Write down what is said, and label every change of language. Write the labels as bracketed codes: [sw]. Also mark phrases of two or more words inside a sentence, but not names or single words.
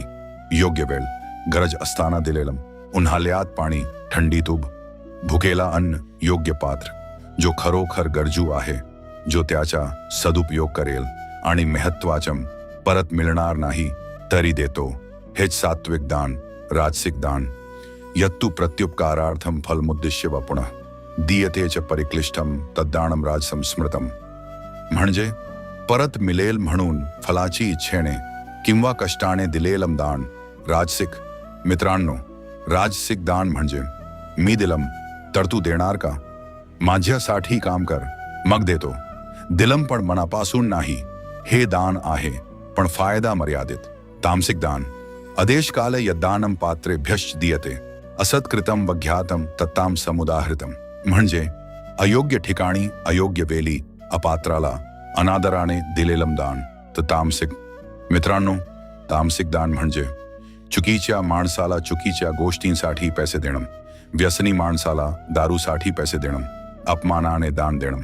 [mr] योग्य वेळ. गरज असताना दिलेलं. उन्हाळ्यात पाणी, थंडी तूप, भुकेला अन्न. योग्य पात्र. जो खरोखर गरजू आहे, जो त्याचा सदुपयोग करेल आणि महत्वाचं परत मिळणार नाही तरी देतो, हेच सात्विक दान. राजसिक दान. [sa] यत्तु प्रत्युपकारार्थम फलमुद्दिश्य व पुनः दीयते च परिक्लिष्टम तद्दानं राजसं स्मृतम. [mr] म्हणजे परत मिळेल म्हणून फलाची इच्छेने किंवा कष्टाने दिलेलं दान राजसिक. मित्रांनो, राजसिक दान म्हणजे मी दिलं तर तू देणार का? माझ्यासाठी काम कर मग देतो. दिलं पण मनापासून नाही, हे दान आहे, पण फायदा मर्यादित. तामसिक दान. [sa] अदेशकाल यद्दानं पात्रेभ्यश्च दीयते असत्कृतं वज्ञातं तत्तां समुदाहृतम. [mr] म्हणजे अयोग्य ठिकाणी, अयोग्य वेळी, अपात्राला अनादराने दिलेलं दान तर तामसिक. मित्रांनो, तामसिक दान म्हणजे चुकीच्या माणसाला चुकीच्या गोष्टींसाठी पैसे देणं, व्यसनी माणसाला दारूसाठी पैसे देणं, अपमानाने दान देणं.